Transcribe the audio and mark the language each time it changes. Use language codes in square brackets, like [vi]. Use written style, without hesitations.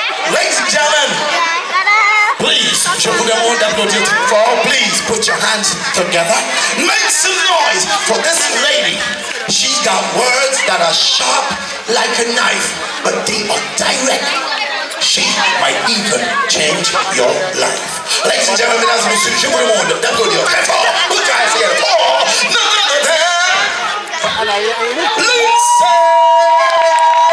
[en] Ladies and gentlemen, please, [fr] je vous demande d'applaudir très fort. [en] Please put your hands together. Make some noise for this lady. She's got words that are sharp like a knife, but they are direct. She might even change your life. Ladies and gentlemen, [fr] mesdames et messieurs, je vous demande d'applaudir très fort. [en] Put your hands together for none other than Lindsay.